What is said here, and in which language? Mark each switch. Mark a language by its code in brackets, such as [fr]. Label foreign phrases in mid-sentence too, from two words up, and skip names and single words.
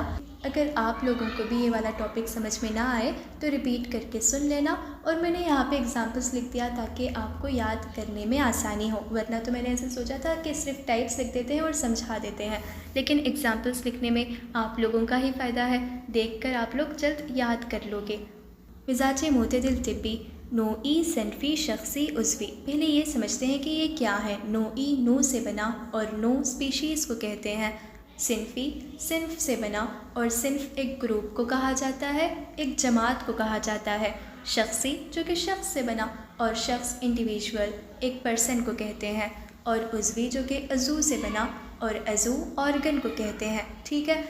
[ur] اگر آپ لوگوں کو بھی یہ والا ٹاپک سمجھ میں نہ آئے تو ریپیٹ کر کے سن لینا، اور میں نے یہاں پہ اگزامپلس لکھ دیا تاکہ آپ کو یاد کرنے میں آسانی ہو، ورنہ تو میں نے ایسے سوچا تھا کہ صرف ٹائپس لکھ دیتے ہیں اور سمجھا دیتے ہیں، لیکن اگزامپلس لکھنے میں آپ لوگوں کا ہی فائدہ ہے، دیکھ کر آپ لوگ جلد یاد کر لو گے۔ مزاج معتدل طبی نوعی، صنفی، شخصی، عضوی۔ پہلے یہ سمجھتے ہیں کہ یہ کیا ہے۔ نوعی نوع سے بنا اور نوع اسپیشیز کو کہتے ہیں۔ صنفی صنف سے بنا، اور صنف ایک گروپ کو کہا جاتا ہے، ایک جماعت کو کہا جاتا ہے۔ شخصی جو کہ شخص سے بنا، اور شخص انڈیویژول ایک پرسن کو کہتے ہیں، اور عضوی جو کہ عضو سے بنا، اور عضو آرگن کو کہتے ہیں، ٹھیک ہے؟